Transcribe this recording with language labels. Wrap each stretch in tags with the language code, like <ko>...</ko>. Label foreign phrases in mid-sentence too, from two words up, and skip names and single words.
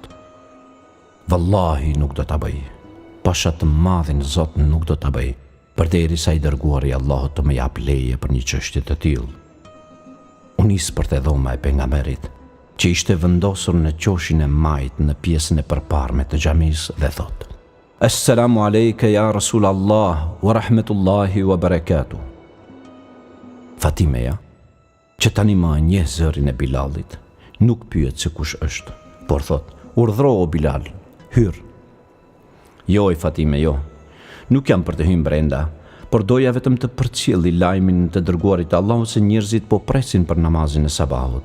<sq>Vallahi nuk do ta bëj, pasha të madhin Zot nuk do ta bëj, përderisa i dërguari i Allahut të më jap leje për një çështje të tillë. U nis për te dhoma e pejgamberit, që ishte vendosur në qoshin e majt në pjesën e përparme të xhamisë dhe thot:</sq> <ar>السلام عليك يا رسول الله ورحمة الله وبركاته.</ar> <sq>Fatimeja, që tani më njeh zërin e Bilalit, nuk pyet se kush është, por thot: Urdhro o Bilal, hyr. Jo i Fatime, jo, nuk jam për të hyrë brenda, por doja vetëm të përcjelli lajmin të dërguarit të Allahut se njerëzit po presin për namazin e sabahut.</sq>